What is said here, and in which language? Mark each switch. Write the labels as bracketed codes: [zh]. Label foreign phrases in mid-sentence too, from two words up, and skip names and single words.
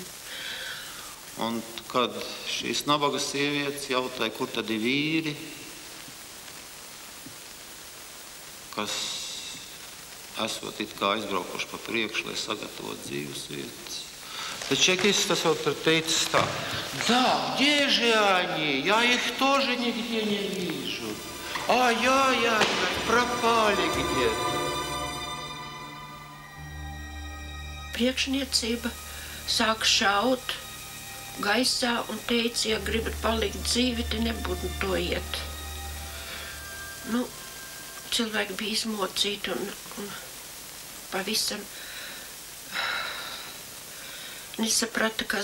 [lv] Un kad šīs nabaga sievietes jautāja, kur tad ir vīri, kas esot it kā aizbraukuši pa priekšu, lai sagatavot dzīves vietas. Tad čekists tas vēl teicis tā: [ru] Да, где же они? Я их тоже нигде не вижу. Ай-яй-яй, пропали где-то. [lv] Priekšniecība sāk šaut gaisā un teica, ja gribat palikt dzīvi, te nebūtu to iet. Nu, cilvēki bija izmocīti un pavisam nesaprata, kas darāms.